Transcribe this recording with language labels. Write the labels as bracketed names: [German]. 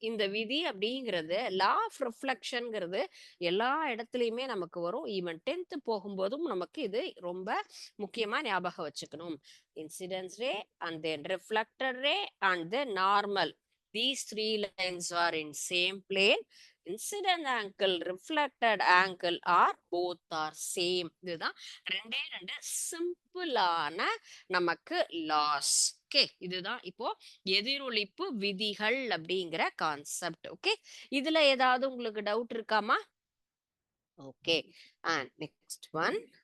[Tamil] இந்த விதி அப்படிங்கிறது லா ஆஃப் ரிஃப்ளெக்ஷன்ங்கிறது எல்லா இடத்துலயுமே நமக்கு வரும். ஈவன் 10th போகும்போதும் நமக்கு இது ரொம்ப முக்கியமா ஞாபகம் வச்சுக்கணும். Incidence ray and then reflected ray and then normal, [English] these 3 lines are in same plane. Incident angle, reflected angle are both are same. [Tamil] இதுதான் 2 சிம்பிளான நமக்கு லாஸ். ஓகே, இதுதான் இப்போ எதிரொலிப்பு விதிகள் அப்படிங்கிற கான்செப்ட். ஓகே, இதுல ஏதாவது உங்களுக்கு டவுட் இருக்காமா? Okay, [English] And next one.